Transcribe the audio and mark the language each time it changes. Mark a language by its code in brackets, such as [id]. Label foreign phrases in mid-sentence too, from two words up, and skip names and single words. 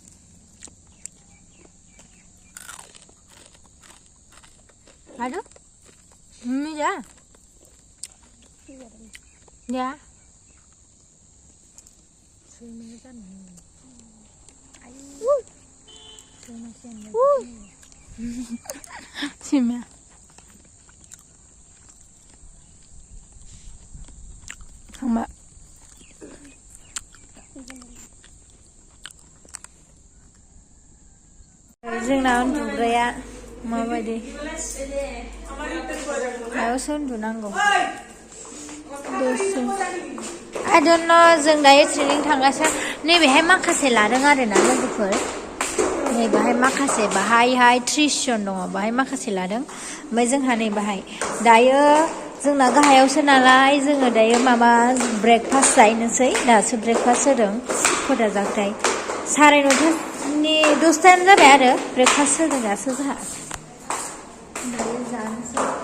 [brx] आरो मम्मी जा सिमा थांबा जोंना उन्दुग्राया माबायदि मायावसो उन्दुनांगौ दसे [en] I don't know [brx] जों दायो ट्रेनिं थांगासिनो नैबेहाय माखासे लादों आरोना लोगोफोर नैबेहाय माखासे बाहायहाय 30 जन दङ बाहाय माखासे लादों ओमफ्राय जोंहा नैबेहाय दायो जोंना गाहायावसो नालाय जोङो दायो ब्रेकफास्ट जाहैनोसै दासो ब्रेकफास्ट होदों खयथा जाखोथाय 9:30नि 10टायानो जाबाय आरो ब्रेकफास्ट होदों दासो जोंहा दायो जानोसै